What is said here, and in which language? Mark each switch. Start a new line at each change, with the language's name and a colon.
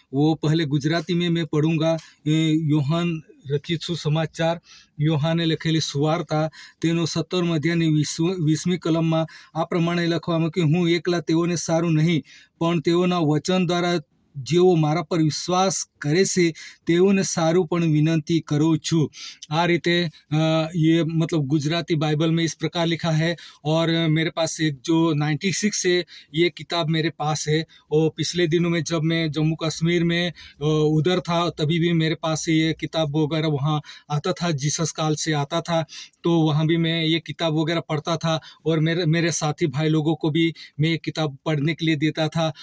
Hindi: वो पहले गुजराती में मैं पढ़ूंगा।
Gujarati: योहान રચિત સુસમાચાર યોહાને લખેલી સુવાર્તા તેનો 17 અધ્યાયની 20મી કલમમાં આ પ્રમાણે લખવામાં કે હું એકલા તેઓને સારું નહીં, પણ તેઓના વચન દ્વારા જેઓ મારા પર વિશ્વાસ કરે છે તેઓને સારું પણ વિનંતી કરું છું। આ રીતે
Hindi: ये गुजराती बाइबल में इस प्रकार लिखा है। और मेरे पास एक जो 96 से ये किताब मेरे पास है। और पिछले दिनों में जब मैं जम्मू कश्मीर में उधर था तभी भी मेरे पास ये किताब वगैरह वहाँ आता था, जीसस काल से आता था, तो वहाँ भी मैं ये किताब वगैरह पढ़ता था और मेरे मेरे साथी भाई लोगों को भी मैं ये किताब पढ़ने के लिए देता था।